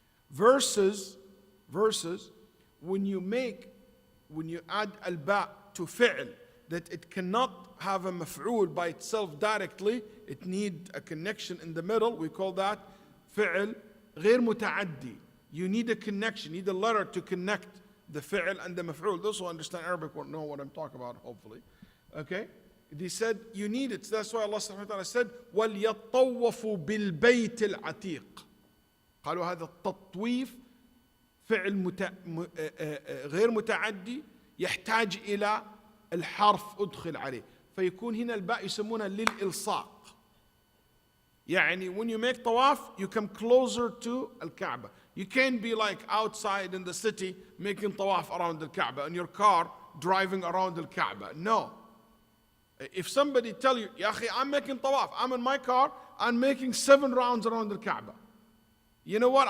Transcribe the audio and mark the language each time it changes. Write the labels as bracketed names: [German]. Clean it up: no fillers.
[English] Versus when you add al-ba to fi'l, that it cannot have a maf'ul by itself directly, it need a connection in the middle, we call that fi'l [Arabic] غير متعدي. [English] You need a connection, you need a letter to connect the fi'l and the maf'ul. Those who understand Arabic will know what I'm talking about, hopefully. Okay? They said, you need it. That's why Allah subhanahu wa ta'ala said, [Arabic] وَلْيَطَّوَّفُوا بِالْبَيْتِ الْعَتِيقِ. قالوا هذا التطويف فعل غير متعدي يحتاج إلى الحرف أدخل عليه. فيكون هنا الباء يسمونها للإلصاق. [English] يعني when you make tawaf, you come closer to al-Kaaba. You can't be like outside in the city making tawaf around the Kaaba in your car driving around the Kaaba. No. If somebody tell you, Ya akhi, I'm making tawaf, I'm in my car, I'm making 7 rounds around the Kaaba. You know what?